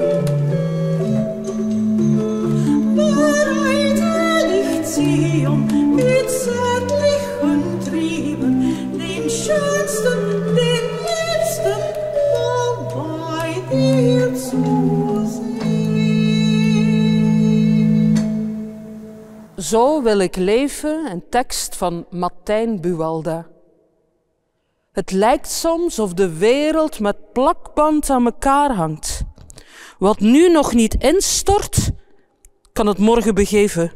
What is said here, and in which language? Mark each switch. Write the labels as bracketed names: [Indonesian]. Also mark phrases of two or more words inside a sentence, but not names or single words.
[German] Bereite dich, Zion, mit zärtlichem Trieben, den schönsten, den liebsten, bald bei dir zu sehen. [Dutch] Zo wil ik leven, een tekst van Martijn Buwalda. Het lijkt soms of de wereld met plakband aan elkaar hangt. Wat nu nog niet instort, kan het morgen begeven.